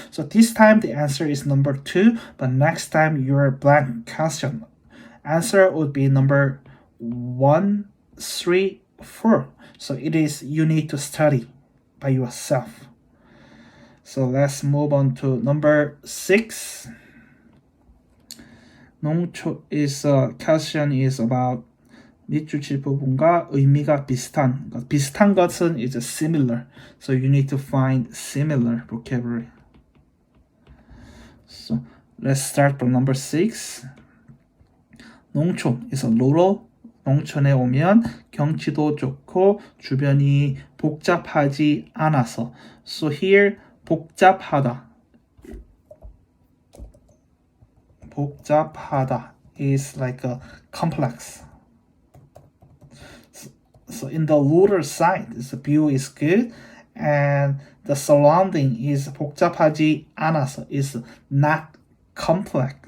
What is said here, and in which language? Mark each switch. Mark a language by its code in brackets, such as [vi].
[en] So this time the answer is number 2, but next time your blank question. Answer would be number 1, 3, 4. So it is you need to study by yourself. So let's move on to number 6. [ko] 농초 [en] is question is about [ko] 밑줄 부분과 의미가 비슷한 것. 비슷한 것은 [en] is similar. So you need to find similar vocabulary. So let's start from number 6. 농촌 is a rural. [ko] 농촌에 오면 경치도 좋고 주변이 복잡하지 않아서. [en] So here 복잡하다. 복잡하다 is like a complex. So in the rural side, the view is good, and the surrounding is [ko] 복잡하지 않아서 [en] is not complex.